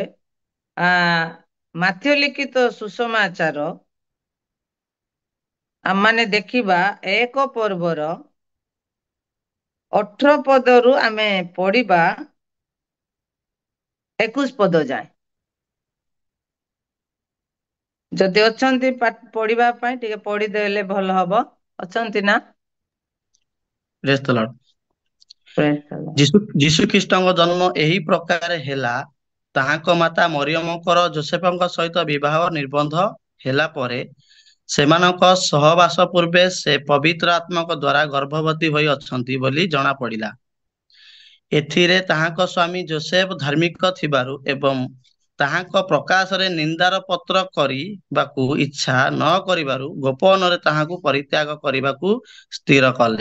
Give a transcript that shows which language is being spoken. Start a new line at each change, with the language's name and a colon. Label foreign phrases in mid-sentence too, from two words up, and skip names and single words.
Odia: ମାଥ୍ୟୁ ଲିଖିତ ସୁସମାଚାର ଆମମାନେ ଦେଖିବା 1 ପର୍ବର 18 ପଦରୁ ଆମେ ପଢିବା 21 ପଦ ଯାଏ। ଯଦି ଅଛନ୍ତି ପଢିବା ପାଇଁ ଟିକେ ପଢିଦେଲେ ଭଲ ହବ। ଅଛନ୍ତି ନା?
English: Praise the Lord. Praise the Lord.
Odia: ଯୀଶୁ ଖ୍ରୀଷ୍ଟଙ୍କ ଜନ୍ମ ଏହି ପ୍ରକାର ହେଲା। ତାହାଙ୍କ ମାତା ମରିୟମଙ୍କର ଯୋସେଫଙ୍କ ସହିତ ବିବାହ ନିର୍ବନ୍ଧ ହେଲା ପରେ ସେମାନଙ୍କ ସହବାସ ପୂର୍ବେ ସେ ପବିତ୍ର ଆତ୍ମାଙ୍କ ଦ୍ୱାରା ଗର୍ଭବତୀ ହୋଇ ଅଛନ୍ତି ବୋଲି ଜଣା ପଡ଼ିଲା। ଏଥିରେ ତାହାଙ୍କ ସ୍ୱାମୀ ଯୋସେଫ ଧାର୍ମିକ ଥିବାରୁ ଏବଂ ତାହାଙ୍କ ପ୍ରକାଶରେ ନିନ୍ଦାର ପତ୍ର କରିବାକୁ ଇଚ୍ଛା ନ କରିବାରୁ ଗୋପନରେ ତାହାଙ୍କୁ ପରିତ୍ୟାଗ କରିବାକୁ ସ୍ଥିର କଲେ।